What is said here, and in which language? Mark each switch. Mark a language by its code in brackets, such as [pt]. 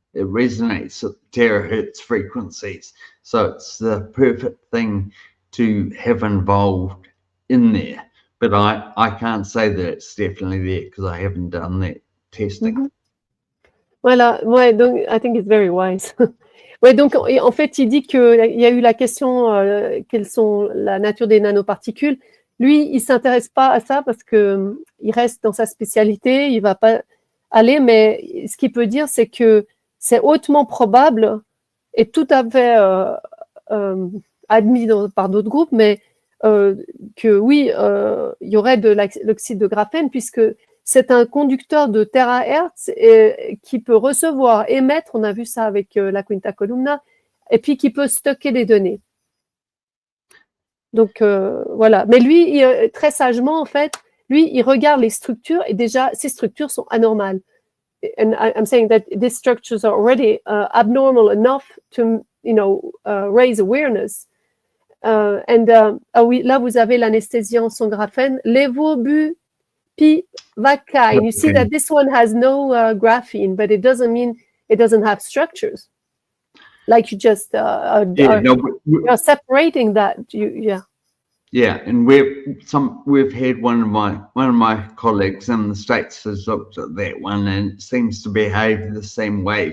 [en] It resonates at terahertz frequencies, so it's the perfect thing to have involved in there. But I can't say that it's definitely there because I haven't done that testing. [fr] Voilà, ouais, donc [en] I think it's very wise. [fr] Ouais, donc en fait, il dit qu'il y a eu la question quelles sont la nature des nanoparticules. Lui, il s'intéresse pas à ça parce que il reste dans sa spécialité, il va pas aller. Mais ce qu'il peut dire, c'est que c'est hautement probable et tout à fait admis par d'autres groupes, mais que oui, il y aurait de l'oxyde de graphène puisque c'est un conducteur de terahertz qui peut recevoir, émettre, on a vu ça avec la quinta columna, et puis qui peut stocker des données. Donc voilà. Mais lui, très sagement, en fait, lui, il regarde les structures et déjà, ces structures sont anormales. [en] And I'm saying that these structures are already abnormal enough to, raise awareness. [fr] Oui, là, vous avez l'anesthésiant sans graphène, levobupivacaine. [en] You see that this one has no graphene, but it doesn't mean it doesn't have structures. Like you just are separating that. Yeah, and we've had one of my colleagues in the States has looked at that one and it seems to behave the same way.